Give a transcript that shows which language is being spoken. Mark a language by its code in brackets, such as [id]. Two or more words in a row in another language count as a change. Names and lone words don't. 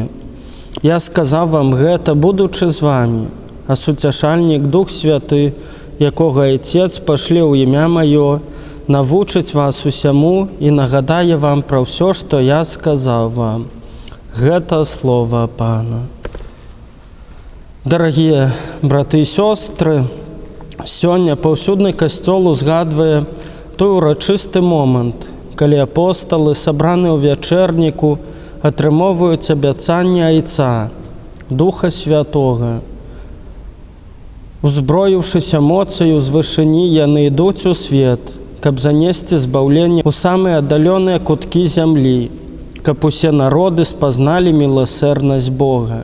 [uk] Я сказав вам гэта, будучи з вами, а сутішальник Дух Святий, якого Отець пошле у ім'я моє, навучить вас усьому і нагадає вам про все, що я сказав вам». [be] Гэта слово Пана. [uk] Дорогі брати і сестри, [be] сьогодні паўсюдны касцёл узгадвае той урачисты момант, калі апосталы, сабраны ў вячэрніку, атрымоўваюць абяцанне Айца, Духа Святога. Узброіўшыся моцаю з вышыні, яны ідуць у свет, каб занесці збаўленне ў самыя аддаленыя куткі зямлі, каб усе народы спазналі міласэрнасць Бога.